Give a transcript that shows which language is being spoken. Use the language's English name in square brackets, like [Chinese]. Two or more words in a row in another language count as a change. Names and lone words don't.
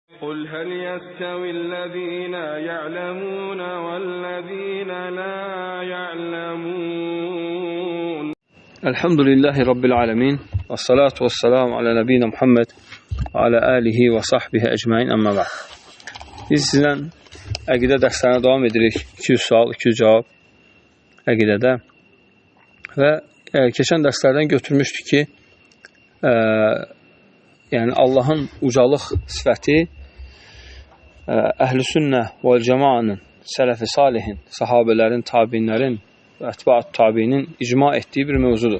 [Arabic] قل هل يستوي الذين يعلمون والذين لا يعلمون. الحمد لله رب العالمين. والصلاة والسلام على نبينا محمد وعلى آله وصحبه أجمعين أما بعد. [Azerbaijani] Biz sizlə əqidə dərslərinə davam edirik. 200 sual, 200 cavab əqidədə. Və keçən dərslərdən götürmüşdük ki, yəni Allahın ucalıq sifəti [Arabic] أهل السنة والجماعة, [Azerbaijani] sələf-i salihin, sahabələrin, tabinlərin və ətbaat tabinin icma etdiyi bir mövzudur.